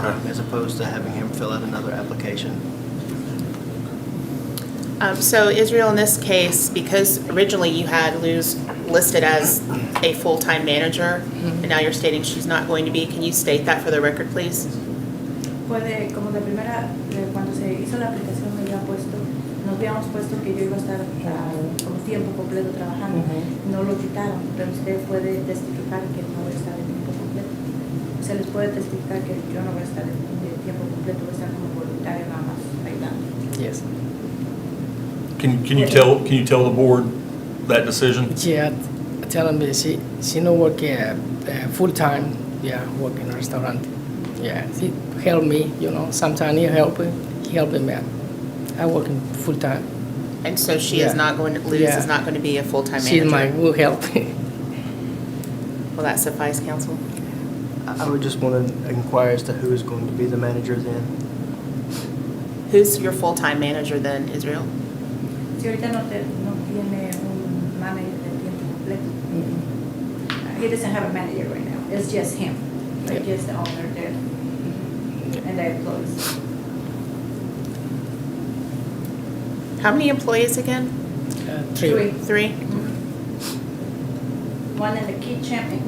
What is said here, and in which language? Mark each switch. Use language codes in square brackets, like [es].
[en] time, as opposed to having him fill out another application. So Israel, in this case, because originally you had Luz listed as a full-time manager, and now you're stating she's not going to be, can you state that for the record, please? [es] Puede, como de primera, cuando se hizo la aplicación me había puesto, nos habíamos puesto que yo iba a estar como tiempo completo trabajando. No lo quitaron, pero usted puede testificar que no voy a estar de tiempo completo. Se les puede testificar que yo no voy a estar de tiempo completo, voy a estar como voluntario nada más ayudando. [en] Yes. Can you tell the board that decision? Yeah, tell me she no work full time. Yeah, work in a restaurant. Yeah, she help me. Sometimes he helping me. I work in full time. And so she is Yeah. not going to, Luz Yeah. is not going to be a full-time She's my manager? good help. Will that suffice, council? I would just want to inquire as to who is going to be the manager then. Who's your full-time manager then, Israel? [es] Si ahorita no tiene un manager de tiempo completo. [en] He doesn't have a manager right now. It's just him. Like Yeah. just the owner there and the employees. How many employees again? Three. Three? One in the kitchen.